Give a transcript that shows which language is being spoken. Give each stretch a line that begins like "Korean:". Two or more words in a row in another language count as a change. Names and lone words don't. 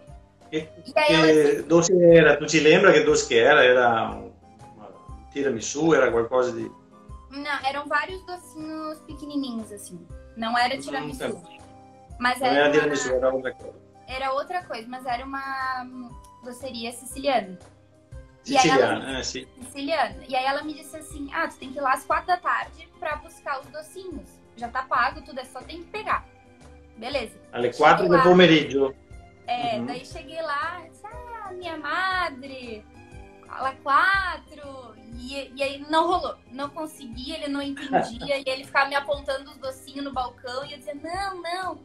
Portuguese: Que doce era? Tu te lembra que doce que era? Era tiramisu, era alguma coisa de... Não, eram vários docinhos pequenininhos, assim. Não era tiramisu. Mas não era tiramisu, era outra coisa. Era outra coisa, mas era uma doceria siciliana. Siciliana, Siciliana. E aí ela me disse assim, tu tem que ir lá às 4 da tarde pra buscar os docinhos. Já tá pago, tudo, só tem que pegar. Beleza.
Italian: Alle 4 do pomeriggio.
Portuguese: Daí cheguei lá, disse, minha madre... Ala 4, e aí não rolou, não conseguia, ele não entendia, e ele ficava me apontando os docinhos no balcão, e eu dizia, não.